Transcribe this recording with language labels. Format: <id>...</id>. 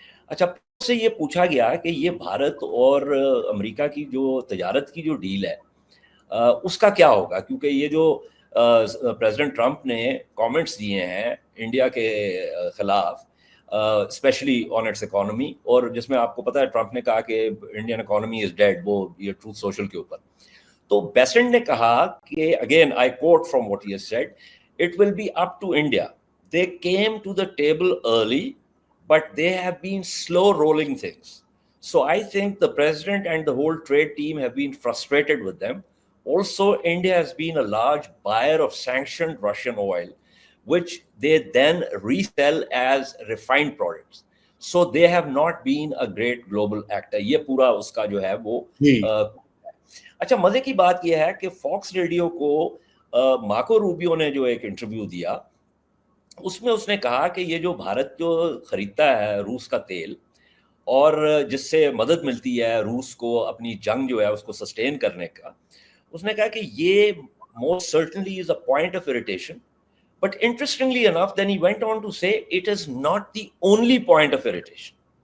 <ur>اچھا، سے یہ پوچھا گیا کہ یہ بھارت اور امریکہ کی جو تجارت کی جو ڈیل ہے اس کا کیا ہوگا، کیونکہ یہ جو پریزیڈنٹ ٹرمپ نے کامنٹس دیے ہیں انڈیا کے خلاف،</ur> <en>especially on its economy,</en> <ur>اور جس میں آپ کو پتہ ہے ٹرمپ نے کہا کہ</ur> <en>Indian economy is dead,</en> <ur>وہ یہ ٹروتھ سوشل کے اوپر. تو بیسنٹ نے کہا کہ</ur> <en>Again I quote from what he has said, it will be up to India, they came to the table early but they have been slow rolling things. So I think the president and the whole trade team have been frustrated with them. Also, India has been a large buyer of sanctioned Russian oil, which they then resell as refined products. So they have not been a great global actor.</en> <ur>یہ پورا اس کا جو ہے وہ اچھا، مزے کی بات یہ ہے کہ فاکس ریڈیو کو مارکو روبیو نے جو ایک انٹرویو دیا، اس میں اس نے کہا کہ یہ جو بھارت جو خریدتا ہے روس کا تیل، اور جس سے مدد ملتی ہے روس کو اپنی جنگ جو ہے اس کو سسٹین کرنے کا، اس نے کہا کہ</ur> <en>یہ most certainly is a point of irritation, but interestingly enough then he went on to say it is not the only point of irritation.</en>